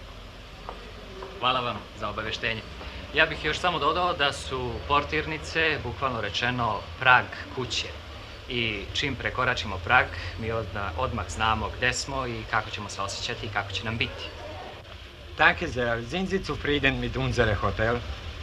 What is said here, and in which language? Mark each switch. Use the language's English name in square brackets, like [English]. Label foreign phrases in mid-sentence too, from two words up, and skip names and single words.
[Serbian] Hvala vam za obaveštenje. Ja bih još samo dodao da su portirnice, bukvalno rečeno, prag kuće. I čim prekoračimo prag, mi odmah znamo gde smo i kako ćemo se osjećati i kako će nam biti. [German] Danke sehr. Sind Sie zufrieden mit unserem Hotel?